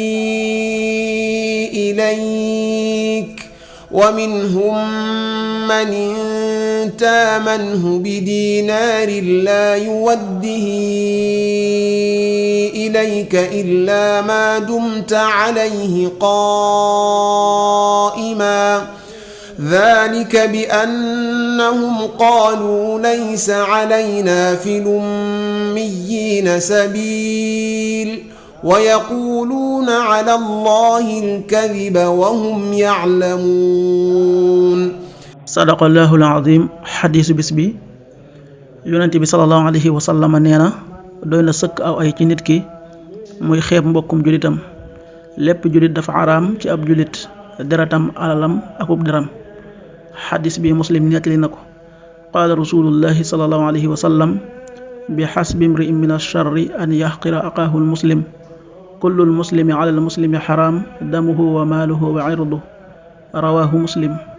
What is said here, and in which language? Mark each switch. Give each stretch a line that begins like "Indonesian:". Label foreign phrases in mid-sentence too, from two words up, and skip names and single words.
Arabic: إليك ومنهم من إن تأمنه بدينار لا يؤده إليك إلا ما دمت عليه قائما ذلك بأنهم قالوا ليس علينا في الأميين سبيل ويقولون على الله الكذب وهم يعلمون. صدق الله العظيم.
Wolof: حديث bis bi yonent bi
Arabic: صلى الله عليه وسلم
Wolof: nee na doy na sëkk aw ay ci nit ki muy xeeb mbokkum julitam lépp julit dafa araam ci ab julit deratam alalam akub deram. xadis bi muslim nettali na ko
Arabic: قال رسول الله صلى الله عليه وسلم بحسب امرئ من الشر أن يحقر أخاه المسلم كل المسلم على المسلم حرام دمه وماله وعرضه رواه مسلم.